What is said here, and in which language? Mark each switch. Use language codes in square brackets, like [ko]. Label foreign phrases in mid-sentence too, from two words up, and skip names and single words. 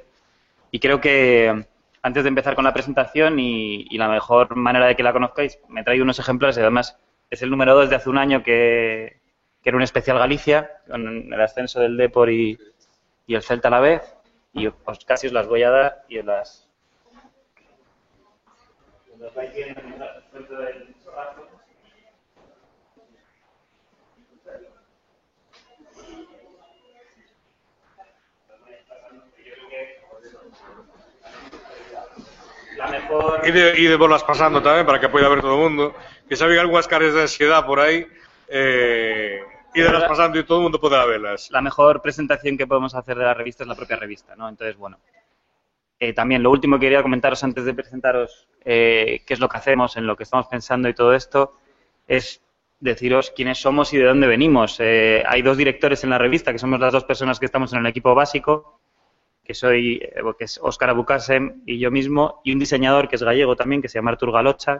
[es] Y creo que antes de empezar con la presentación y la mejor manera de que la conozcáis, me he traído unos ejemplares y además es el número 2 de hace un año que era un especial Galicia, con el ascenso del Depor y el Celta a la vez, y pues casi os las voy a dar y os las vais viendo dentro del chorrazo. [gl] E de bolas pasando tamén para que poida ver todo o mundo, que xa vi algunhas caras de ansiedad por aí, e de las pasando e todo o mundo poderá velas. [es] La mejor presentación que podemos hacer de la revista es la propia revista, ¿no? Entonces, bueno, también lo último que quería comentaros antes de presentaros qué es lo que hacemos, en lo que estamos pensando y todo esto, es deciros quiénes somos y de dónde venimos. Hay dos directores en la revista, que somos las dos personas que estamos en el equipo básico, que es Óscar Abucasem y yo mismo, y un diseñador que es gallego también, que se llama Artur Galocha.